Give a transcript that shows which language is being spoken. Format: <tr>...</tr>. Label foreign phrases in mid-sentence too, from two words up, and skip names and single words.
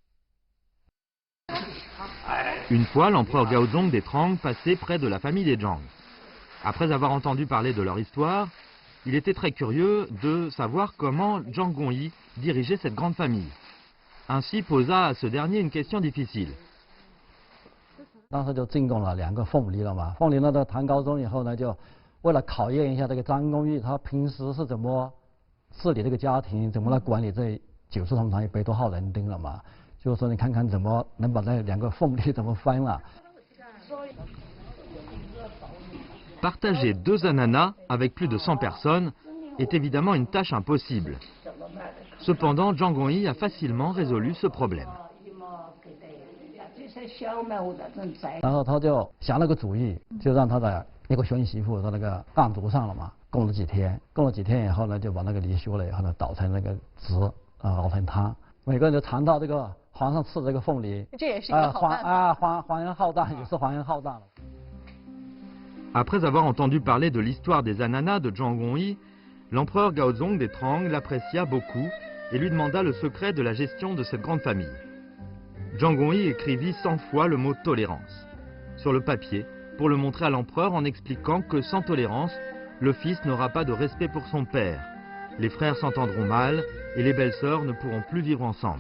<fr>Une fois, l'empereur Gaozong des Trang passait près de la famille des Zhang. Après avoir entendu parler de leur histoire, il était très curieux de savoir comment Zhang Gongyi dirigeait cette grande famille. Ainsi posa à ce dernier une question difficile.</fr> <zh>当时就进贡了2个凤梨了嘛，凤梨呢到唐高宗以后呢，就为了考验一下这个张公义他平时是怎么治理这个家庭，怎么来管理这90同堂100多号人丁了嘛。就是说，你看看怎么能把那2个凤梨怎么分了。 Partager 2 ananas avec plus de 100 personnes est évidemment une tâche impossible. Cependant, Zhang Gongyi a facilement résolu ce problème. 然后他就想了个主意，就让他的一个孙媳妇到那个案牍上了嘛，供了几天以后呢，就把那个梨修了以后呢，捣成那个汁熬成汤，每个人就尝到这个。皇上赐这个凤梨，这也是一个好办法。皇恩浩荡也是皇恩浩荡了。</zh> <fr>Après avoir entendu parler de l'histoire des ananas de Zhang Gongyi, l'empereur Gaozong des Trang l'apprécia beaucoup et lui demanda le secret de la gestion de cette grande famille. Zhang Gongyi écrivit 100 fois le mot tolérance sur le papier pour le montrer à l'empereur en expliquant que sans tolérance, le fils n'aura pas de respect pour son père, les frères s'entendront mal et les belles-sœurs ne pourront plus vivre ensemble.</fr>